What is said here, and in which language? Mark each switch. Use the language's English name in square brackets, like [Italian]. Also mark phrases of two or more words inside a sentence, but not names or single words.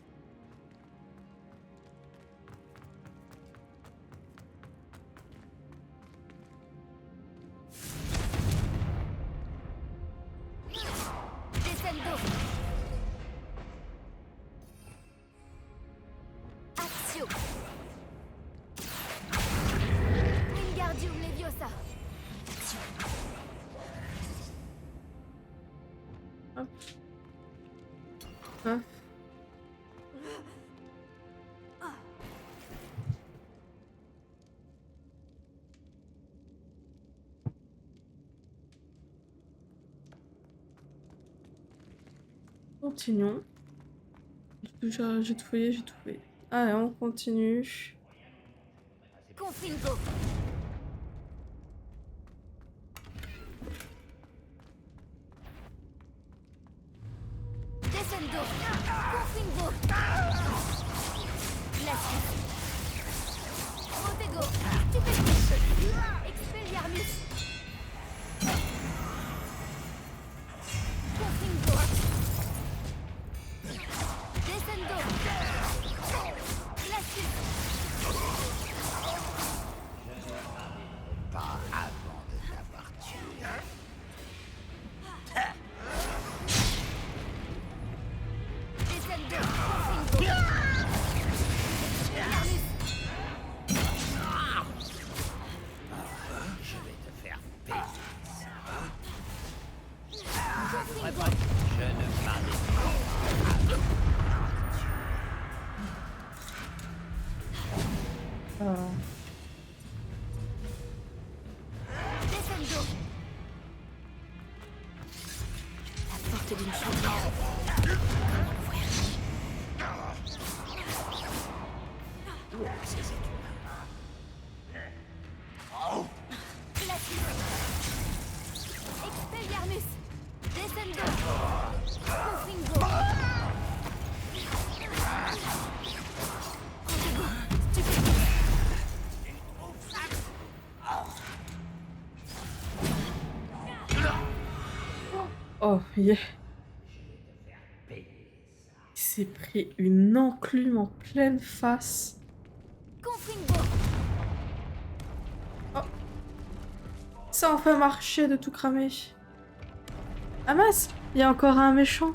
[French] Descendo. Actio. Wingardium Leviosa. Hop. Hop. Continuons. J'ai tout fait, j'ai tout fait. Allez, on continue. Confringo. Descendo. Confringo. Glacius. Montego. Stupefy. Expelliarmus. Confringo. Descendo. Glacius. Pas avant de t'avoir tué. Descendo. Confringo. Expelliarmus. Je vais te faire payer ça. Confringo. Je ne m'arrêterai pas. Ah. Descendo. La porte d'une chaudière. Comment l'ouvrir? Ces êtres Glacius. Expelliarmus. Descendo. Confringo. Montego. Stupefy. [English] Oh, yeah. [French] Il s'est pris une enclume en pleine face. Confringo. Oh, ça a enfin marché de tout cramer. Ah mince, il y a encore un méchant.